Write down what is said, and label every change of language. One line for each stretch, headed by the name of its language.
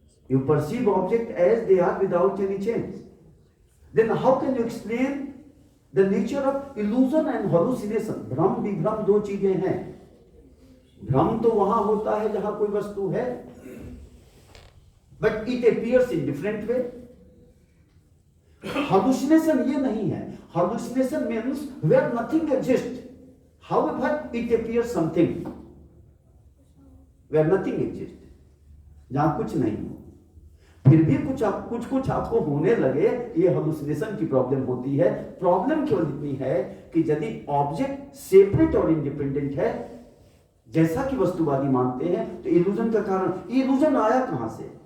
English: You perceive object as they are without any change, then how can you explain The nature of illusion and hallucination?
Hindi: भ्रम विभ्रम दो चीजें हैं। भ्रम तो वहां होता है जहां कोई वस्तु है,
English: but it appears in different way. Hallucination
Hindi: ये नहीं है।
English: Hallucination means where nothing exists, however it appears something. Where nothing exists,
Hindi: जहां कुछ नहीं हो फिर भी कुछ आपको होने लगे, ये हालुसिनेशन की प्रॉब्लम होती है। प्रॉब्लम केवल इतनी है कि यदि ऑब्जेक्ट सेपरेट और इंडिपेंडेंट है जैसा कि वस्तुवादी मानते हैं, तो इल्यूजन का कारण, इल्यूजन आया कहां से?